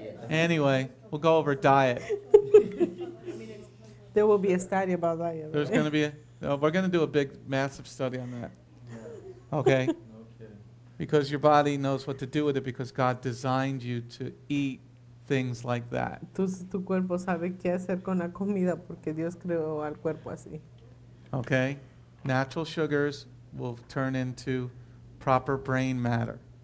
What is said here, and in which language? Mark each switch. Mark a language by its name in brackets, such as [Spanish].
[English] Anyway, we'll go over diet. There will be a study about that. There's going to be we're going to do a big, massive study on that. Okay? Because your body knows what to do with it because God designed you to eat things like that. [Spanish] Tu cuerpo sabe qué hacer con la comida porque Dios creó al cuerpo así. [English] Okay? Natural sugars will turn into proper brain matter.